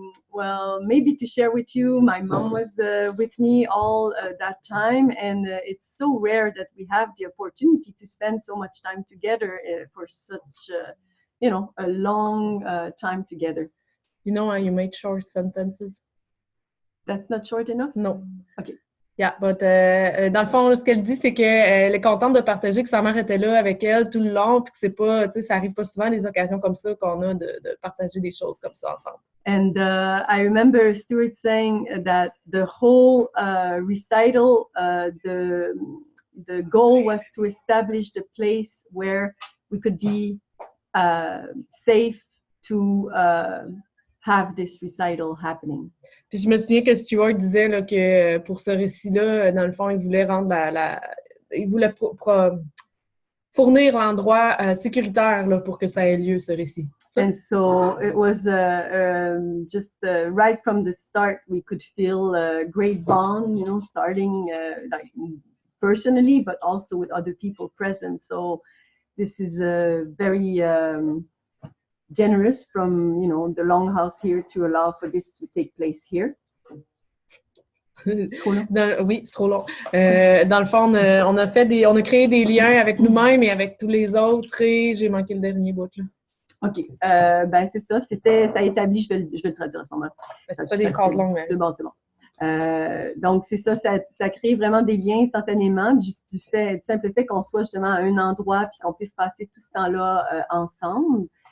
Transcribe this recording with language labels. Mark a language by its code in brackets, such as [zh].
[en] Well, maybe to share with you, my mom was with me all that time, and it's so rare that we have the opportunity to spend so much time together for such, a long time together. You know how you make short sentences? That's not short enough? No. Okay. Yeah, but [fr] dans le fond, ce qu'elle dit, c'est qu'elle est contente de partager que sa mère était là avec elle tout le long, puis que c'est pas, tu sais, ça arrive pas souvent des occasions comme ça qu'on a de partager des choses comme ça ensemble. [en] And I remember Stuart saying that the whole recital, the goal was to establish the place where we could be safe to have this recital happening. [fr] Puis je me souviens que Stuart disait là, que pour ce récit-là, dans le fond, il voulait rendre il voulait fournir l'endroit sécuritaire là, pour que ça ait lieu, ce récit. [en] And so it was just right from the start, we could feel a great bond, starting like personally, but also with other people present. So this is very generous from, the Longhouse here to allow for this to take place here. [fr] Oui, c'est trop long. Dans le fond, on a créé des liens avec nous-mêmes et avec tous les autres et j'ai manqué le dernier bout là. OK. Ben c'est ça. Ça établit, je vais le traduire à ce moment-là. Ça fait des phrases longues. Mais... C'est bon. Donc, c'est ça crée vraiment des liens instantanément, juste du simple fait qu'on soit justement à un endroit puis qu'on puisse passer tout ce temps-là ensemble.